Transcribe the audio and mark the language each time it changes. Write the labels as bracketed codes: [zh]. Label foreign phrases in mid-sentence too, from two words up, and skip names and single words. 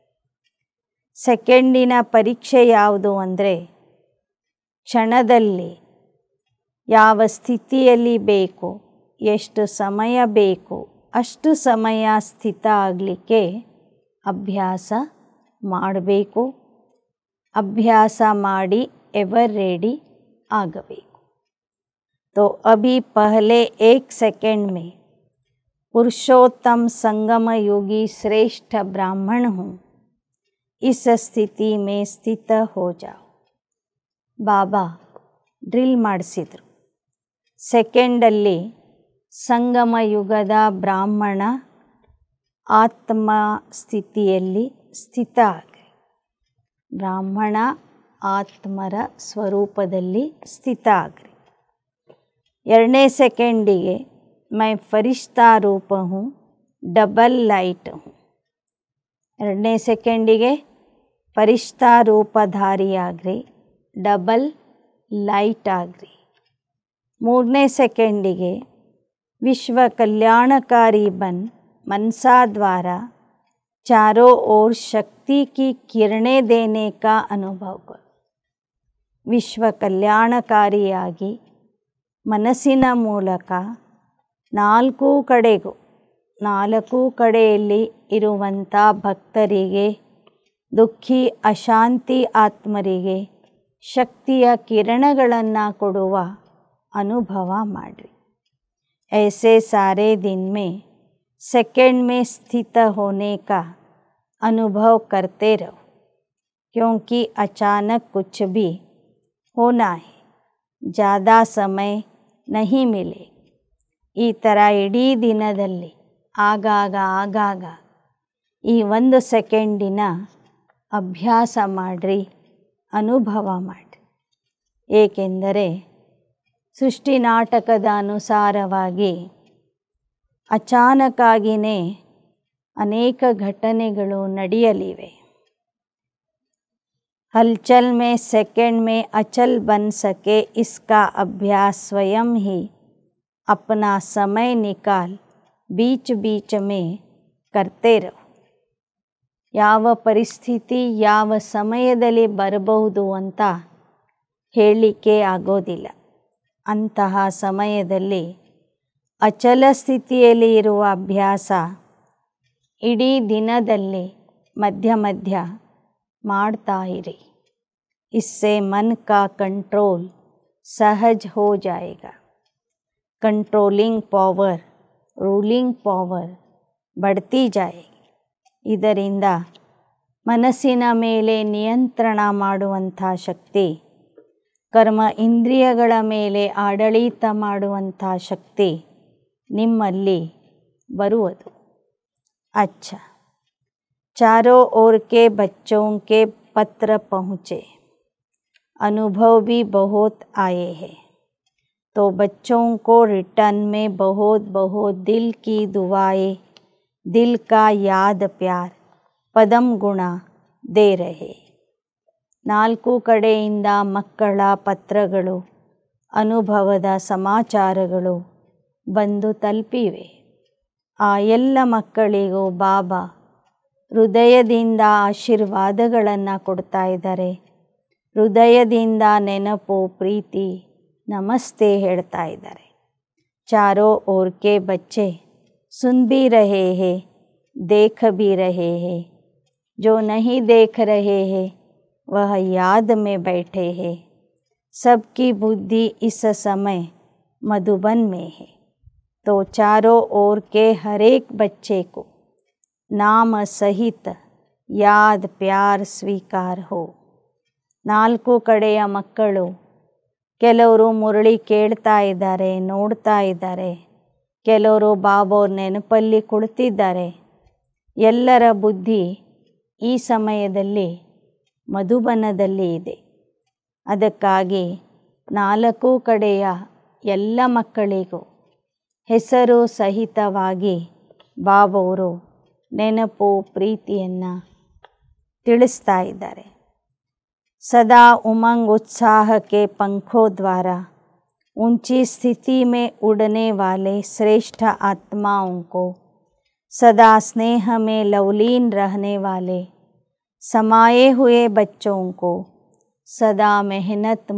[kn] ಸೆಕೆಂಡಿನ ಪರೀಕ್ಷೆ ಯಾವುದು ಅಂದರೆ ಕ್ಷಣದಲ್ಲಿ ಯಾವ ಸ್ಥಿತಿಯಲ್ಲಿ ಬೇಕು, ಎಷ್ಟು ಸಮಯ ಬೇಕು ಅಷ್ಟು ಸಮಯ ಸ್ಥಿತ ಆಗಲಿಕ್ಕೆ ಅಭ್ಯಾಸ ಮಾಡಬೇಕು. ಅಭ್ಯಾಸ ಮಾಡಿ [en] ever ready [kn] ಆಗಬೇಕು. [hi] तो अभी पहले 1 सेकंड में पुरुषोत्तम संगम योगी श्रेष्ठ ब्राह्मण हूँ, इस स्थिति में स्थित हो जाओ. [kn] ಬಾಬಾ ಡ್ರಿಲ್ ಮಾಡಿಸಿದರು. ಸೆಕೆಂಡಲ್ಲಿ ಸಂಗಮ ಯುಗದ ಬ್ರಾಹ್ಮಣ ಆತ್ಮ ಸ್ಥಿತಿಯಲ್ಲಿ ಸ್ಥಿತ ಆಗ್ರಿ. ಬ್ರಾಹ್ಮಣ ಆತ್ಮರ ಸ್ವರೂಪದಲ್ಲಿ ಸ್ಥಿತ ಆಗ್ರಿ. 2ನೇ ಸೆಕೆಂಡಿಗೆ [hi] मैं फ़रिश्ता रूप हूँ, [en] double light [hi] ಹೂँ. [kn] 2ನೇ ಸೆಕೆಂಡಿಗೆ ಫರಿಷ್ಠಾ ರೂಪಧಾರಿಯಾಗ್ರಿ, [en] double light [kn] ಆಗ್ರಿ. 3ನೇ ಸೆಕೆಂಡಿಗೆ [hi] विश्व कल्याणकारी बन मनसा द्वारा चारों ओर शक्ति की किरणें देने का अनुभव करो. विश्व कल्याणकारियागी [kn] ಮನಸ್ಸಿನ ಮೂಲಕ 4 ಕಡೆಗೂ 4 ಕಡೆಯಲ್ಲಿ ಇರುವಂಥ ಭಕ್ತರಿಗೆ, ದುಃಖಿ ಅಶಾಂತಿ ಆತ್ಮರಿಗೆ ಶಕ್ತಿಯ ಕಿರಣಗಳನ್ನು ಕೊಡುವ ಅನುಭವ ಮಾಡಿರಿ. [hi] ऐसे सारे दिन में सेकंड में स्थित होने का अनुभव करते रहो, क्योंकि अचानक कुछ भी होना है, ज़्यादा समय नहीं मिले. [kn] ಈ ಥರ ಇಡೀ ದಿನದಲ್ಲಿ ಆಗಾಗ ಈ 1 ಸೆಕೆಂಡಿನ ಅಭ್ಯಾಸ ಮಾಡಿರಿ, ಅನುಭವ ಮಾಡಿರಿ. ಏಕೆಂದರೆ ಸೃಷ್ಟಿ ನಾಟಕದ ಅನುಸಾರವಾಗಿ ಅಚಾನಕ್ಕಾಗಿಯೇ ಅನೇಕ ಘಟನೆಗಳು ನಡೆಯಲಿವೆ. [hi] हलचल में सेकंड में अचल बन सके, इसका अभ्यास स्वयं ही अपना समय निकाल बीच बीच में करते रहो. [kn] ಯಾವ ಪರಿಸ್ಥಿತಿ ಯಾವ ಸಮಯದಲ್ಲಿ ಬರಬಹುದು ಅಂತ ಹೇಳಲಿಕ್ಕೆ ಆಗೋದಿಲ್ಲ. ಅಂತಹ ಸಮಯದಲ್ಲಿ ಅಚಲ ಸ್ಥಿತಿಯಲ್ಲಿ ಇರುವ ಅಭ್ಯಾಸ ಇಡೀ ದಿನದಲ್ಲಿ ಮಧ್ಯ ಮಧ್ಯ ಮಾಡ್ತಾ ಇರಿ. [hi] इससे मन का कंट्रोल सहज हो जाएगा. [en] controlling power, ruling power [hi] बढ़ती जाएगी. [kn] ಇದರಿಂದ ಮನಸ್ಸಿನ ಮೇಲೆ ನಿಯಂತ್ರಣ ಮಾಡುವಂಥ ಶಕ್ತಿ, ಕರ್ಮ ಇಂದ್ರಿಯಗಳ ಮೇಲೆ ಆಡಳಿತ ಮಾಡುವಂಥ ಶಕ್ತಿ ನಿಮ್ಮಲ್ಲಿ ಬರುವುದು. [hi] अच्छा, चारों ओर के बच्चों के पत्र पहुँचे, अनुभव भी बहुत आए हैं, तो बच्चों को रिटर्न में बहुत बहुत दिल की दुआएं, दिल का याद प्यार, पदम गुण दे रहे. [kn] 4 ಕಡೆಯಿಂದ ಮಕ್ಕಳ ಪತ್ರಗಳು, ಅನುಭವದ ಸಮಾಚಾರಗಳು ಬಂದು ತಲುಪಿವೆ. ಆ ಎಲ್ಲ ಮಕ್ಕಳಿಗೂ ಬಾಬಾ ಹೃದಯದಿಂದ ಆಶೀರ್ವಾದಗಳನ್ನು ಕೊಡ್ತಾ ಇದ್ದಾರೆ. ಹೃದಯದಿಂದ ನೆನಪು, ಪ್ರೀತಿ, ನಮಸ್ತೆ ಹೇಳ್ತಾ ಇದ್ದಾರೆ. [hi] चारों ओर के बच्चे सुन भी रहे हैं, देख भी रहे हैं. जो नहीं देख रहे हैं वह याद में बैठे हैं. सबकी बुद्धि इस समय मधुबन में है. तो चारों ओर के हर एक बच्चे को नाम सहित याद प्यार स्वीकार हो. [kn] 4 ಕಡೆಯ ಮಕ್ಕಳು ಕೆಲವರು ಮುರಳಿ ಕೇಳ್ತಾ ಇದ್ದಾರೆ, ನೋಡ್ತಾ ಇದ್ದಾರೆ. ಕೆಲವರು ಬಾಬೋರ ನೆನಪಲ್ಲಿ ಕುಳಿತಿದ್ದಾರೆ. ಎಲ್ಲರ ಬುದ್ಧಿ ಈ ಸಮಯದಲ್ಲಿ ಮಧುಬನದಲ್ಲಿ ಇದೆ. ಅದಕ್ಕಾಗಿ 4 ಕಡೆಯ ಎಲ್ಲ ಮಕ್ಕಳಿಗೂ ಹೆಸರು ಸಹಿತವಾಗಿ ಬಾಬೋರು ನೆನಪು, ಪ್ರೀತಿಯನ್ನು ತಿಳಿಸ್ತಾ ಇದ್ದಾರೆ. [hi] सदा उमंग उत्साह के पंखों द्वारा ऊंची स्थिति में उड़ने वाले श्रेष्ठ आत्माओं को, सदा स्नेह में लवलीन रहने वाले समाये हुए बच्चों को, सदा मेहनत